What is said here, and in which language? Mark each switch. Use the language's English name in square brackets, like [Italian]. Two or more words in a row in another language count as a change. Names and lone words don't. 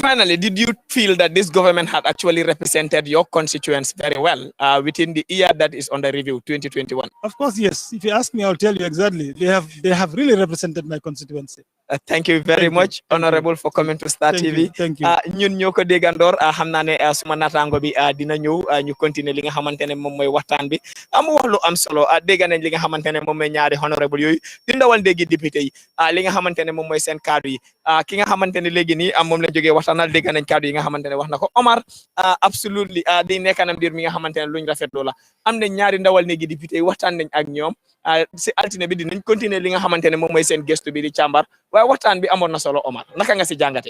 [English] Finally, did you feel that this government had actually represented your constituents very well within the year that is under review, 2021? Of course, yes. If you ask me, I'll tell you exactly. They have really represented my constituency. Thank you very much, Honorable, for coming to Star TV. Thank you. [Wolof] ñun ñoo ko déggandor xam naa ne suma naataango bi dina ñëw ñu continuer li nga xamante ne moom mooy waxtaan bi mu wax lu am solo dégg nañ li nga xamante ne moom mooy ñaari honorable yooyu di ndawal déggi député yi li nga xamante ne moom mooy seen kaddu yi ki nga xamante ne léegi nii moom la jógee waxtaanal dégg nañ kaddu yi nga xamante ne wax na ko Omar absolutely di nekk na mbir mi nga xamante ne luñ rafetlu la am nañ ñaari ndawal néegi député yi waxtaan nañ ak ñoom si altine bi dinañ continuer li nga xamante ne moom mooy seen gestu bi di càmbar waaye waxtaan bi amoon na solo Omar naka nga si jàngate